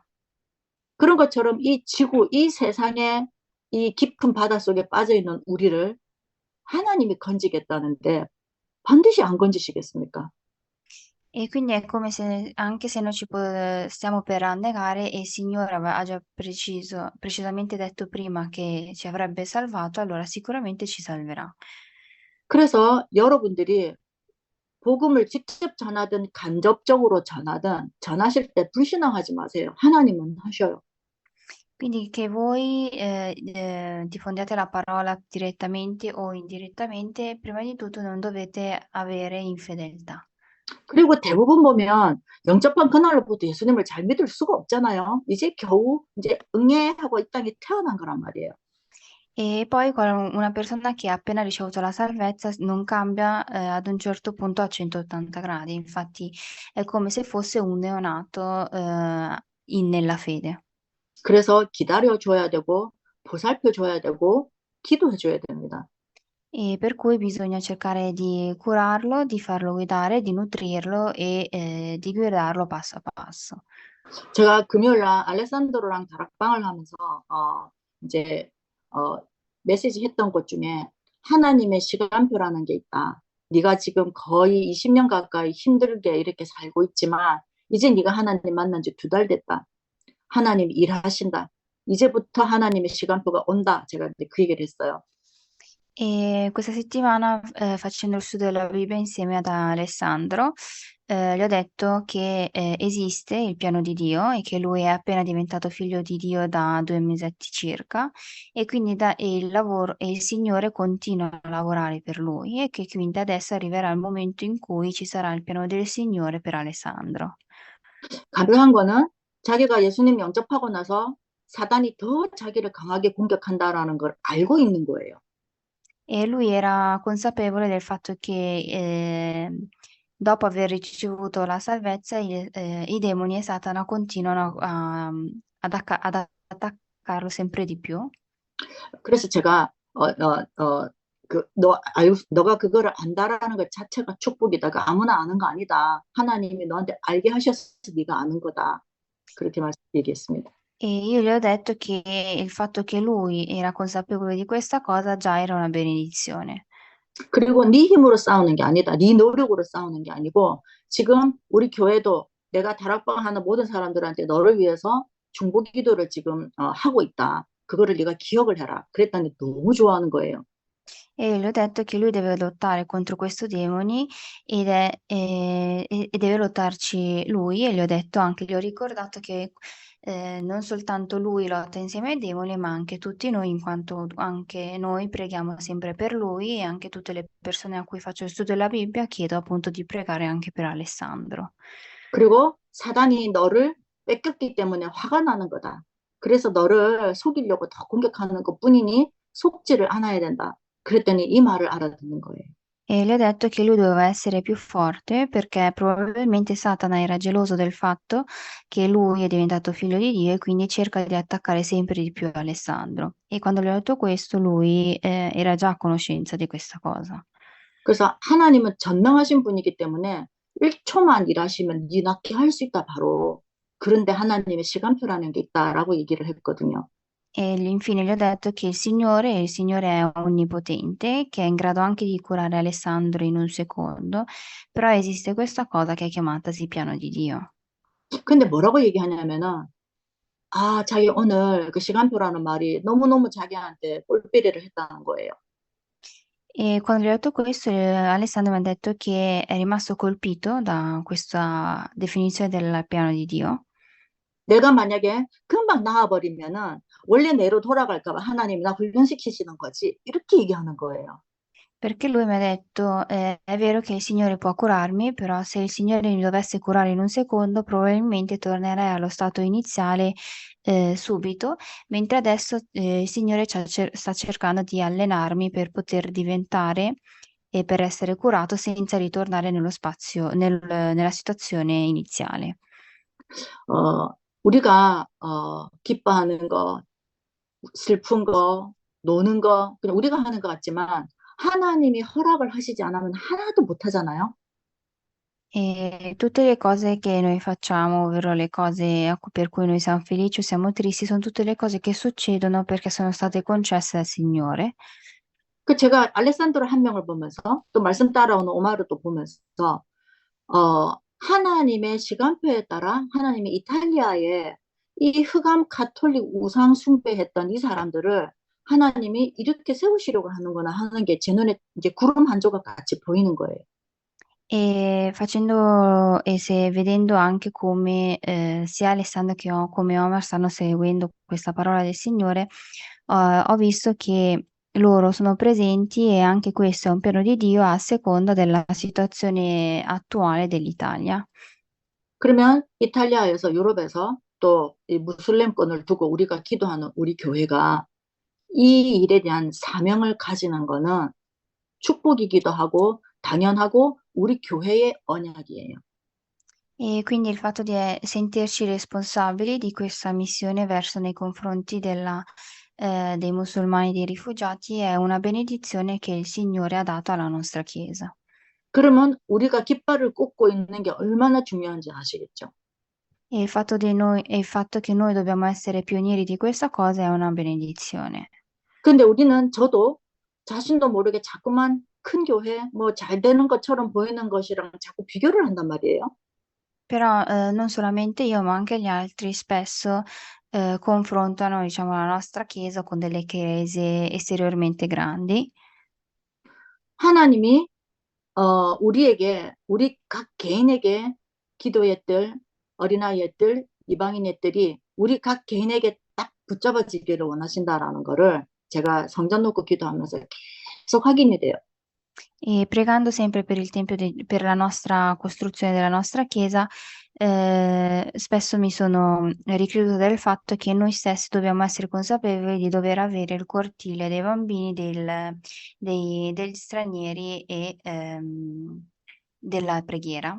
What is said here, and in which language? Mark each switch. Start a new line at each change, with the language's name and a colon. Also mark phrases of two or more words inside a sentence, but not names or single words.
Korean: 그런 것처럼 이 지구, 이 세상에 이 깊은 바닷속에 빠져 있는 우리를 하나님이 건지겠다는데 반드시 안 건지시겠습니까?
Italian: E quindi è come se, anche se noi stiamo per annegare e il Signore ha già precisamente detto prima che ci avrebbe salvato, allora sicuramente ci salverà.
Korean: 그래서 여러분들이 복음을 직접 전하든 간접적으로 전하든 전하실 때 불신앙하지 마세요. 하나님은 하셔요.
Italian: Quindi che voi diffondiate la parola direttamente o indirettamente, prima di tutto non dovete avere infedeltà.
Korean: 그리고 대부분 보면 영접한 그날로부터 예수님을 잘 믿을 수가 없잖아요. 이제 겨우 이제 응애하고 이 땅에 태어난 거란 말이에요.
Italian: E poi una persona che ha appena ricevuto la salvezza non cambia ad un certo punto a 180 gradi, infatti è come se fosse un neonato nella fede.
Korean: 그래서 기다려줘야 되고 보살펴줘야 되고 기도해줘야 됩니다.
Italian: E per cui bisogna cercare di curarlo, di farlo guidare, di nutrirlo e di guidarlo passo a passo.
Korean: 제가 금요일 날 알레산드로랑 다락방을 하면서 이제 어, 메시지 했던 것 중에 하나님의 시간표라는 게 있다. 네가 지금 거의 20년 가까이 힘들게 이렇게 살고 있지만 이제 네가 하나님 만난 지 2달 됐다. 하나님 일하신다. 이제부터 하나님의 시간표가 온다. 제가 그 얘기를 했어요.
Italian: E questa settimana, facendo il studio della Bibbia insieme ad Alessandro, gli ho detto che esiste il piano di Dio e che lui è appena diventato figlio di Dio da 2 mesetti circa e quindi e il Signore continua a lavorare per lui e che quindi adesso arriverà il momento in cui ci sarà il piano del Signore per Alessandro.
Korean: 가능한 거는 자기가 예수님 영접하고 나서 사단이 더 자기를 강하게 공격한다라는 걸 알고 있는 거예요.
Italian: E lui era consapevole del fatto che, dopo aver ricevuto la salvezza, i demoni e Satana continuano ad attaccarlo sempre di più.
Korean: 그래서 제가 너가 그거를 안다라는 것 자체가 축복이다. 그 아무나 아는 거 아니다. 하나님이 너한테 알게 하셔서 네가 아는 거다. 그렇게 얘기했습니다.
Italian: E io gli ho detto che il fatto che lui era consapevole di questa cosa già era una benedizione.
Korean: 그리고 네 힘으로 싸우는 게 아니다. 네 노력으로 싸우는 게 아니고 지금 우리 교회도 내가 다락방 하는 모든 사람들한테 너를 위해서 중보 기도를 지금 하고 있다. 그거를 네가 기억을 해라. 그랬더니 너무 좋아하는 거예요.
Italian: E gli ho detto che lui deve lottare contro questi demoni e deve lottarci lui e gli ho detto anche, gli ho ricordato che non soltanto lui lotta insieme ai demoni, ma anche tutti noi, in quanto anche noi preghiamo sempre per lui e anche tutte le persone a cui faccio il studio della Bibbia chiedo appunto di pregare anche per Alessandro.
Korean: 그리고 사단이 너를 뺏겼기 때문에 화가 나는 거다. 그래서 너를 속이려고 더 공격하는 것뿐이니 속지를 않아야 된다. 그랬더니 이 말을 알아듣는 거예요.
Italian: E le ho detto che lui doveva essere più forte perché probabilmente Satana era geloso del fatto che lui è diventato figlio di Dio e quindi cerca di attaccare sempre di più Alessandro. E quando gli ho detto questo, lui era già a conoscenza di questa cosa.
Korean: 그래서 하나님은 전능하신 분이기 때문에 1초만 일하시면 네 낫게 할 수 있다 바로. 그런데 하나님의 시간표라는 게 있다라고 얘기를 했거든요.
Italian: E infine gli ho detto che il Signore è onnipotente, che è in grado anche di curare Alessandro in un secondo, però esiste questa cosa che è chiamatasi piano di Dio.
Korean: 근데 뭐라고 얘기하냐면은 자기 오늘 그 시간표라는 말이 너무너무 자기한테 꼴비리를 했다는 거예요.
Italian: E quando gli ho detto questo, Alessandro mi ha detto che è rimasto colpito da questa definizione del piano di Dio.
Korean: 내가 만약에 금방 나와버리면은 원래 내로 돌아갈까 봐 하나님 나 훈련시키시는 거지. 이렇게 얘기하는 거예요.
Italian: Perché lui mi ha detto, è vero che il Signore può curarmi, però se il Signore mi dovesse curare in un secondo, probabilmente tornerei allo stato iniziale, subito, mentre adesso, il Signore sta cercando di allenarmi per poter diventare e per essere curato senza ritornare nello spazio, nella situazione iniziale.
Korean: 어, 우리가 기뻐하는 거, 슬픈 거, 노는 거, 그냥 우리가 하는 것 같지만 하나님이 허락을 하시지 않으면 하나도 못 하잖아요.
Italian: E tutte le cose che noi facciamo, ovvero le cose per cui noi siamo felici o siamo tristi, sono tutte le cose che succedono perché sono state concesse dal Signore.
Korean: 그 제가 알레산드로 한 명을 보면서 또 말씀 따라오는 오마르도 보면서 하나님의 시간표에 따라 하나님이 이탈리아에 이 흑암 가톨릭 우상 숭배했던 이 사람들을 하나님이 이렇게 세우시려고 하는구나 하는 게 제 눈에 이제 구름 한 조각 같이 보이는 거예요.
Italian: Vedendo anche come sia Alessandro come Omar stanno seguendo questa parola del Signore, ho visto che loro sono presenti e anche questo è un piano di Dio a seconda della situazione attuale dell'Italia.
Korean: 그러면 이탈리아에서 유럽에서 또 이 무슬림권을 두고 우리가 기도하는 우리 교회가 이 일에 대한 사명을 가지는 거는 축복이기도 하고 당연하고 우리 교회의 언약이에요.
Italian: E quindi il fatto di sentirci responsabili di questa missione verso nei confronti dei musulmani, dei rifugiati, è una benedizione che il Signore ha dato alla nostra Chiesa.
Korean: 그러면 우리가 깃발을 꽂고 있는 게 얼마나 중요한지 아시겠죠?
Italian: E il fatto che noi dobbiamo essere pionieri di questa cosa è una benedizione.
Korean: 근데 우리는 저도 자신도 모르게 자꾸만 큰 교회, 뭐 잘 되는 것처럼 보이는 것이랑 자꾸 비교를 한단 말이에요.
Italian: Però non solamente io, ma anche gli altri spesso confrontano, diciamo, la nostra Chiesa con delle chiese esteriormente grandi.
Korean: 하나님이 우리에게 우리 각 개인에게 기도의 뜰, 어린아이의 뜰, 이방인의 뜰이 우리 각 개인에게 딱 붙잡아지기를 원하신다라는 거를 제가 성전 놓고 기도하면서 계속 확인이 돼요.
Italian: E pregando sempre per il tempio per la nostra costruzione della nostra chiesa, spesso mi sono ricreduta del fatto che noi stessi dobbiamo essere consapevoli di dover avere il cortile dei bambini, degli stranieri e della preghiera.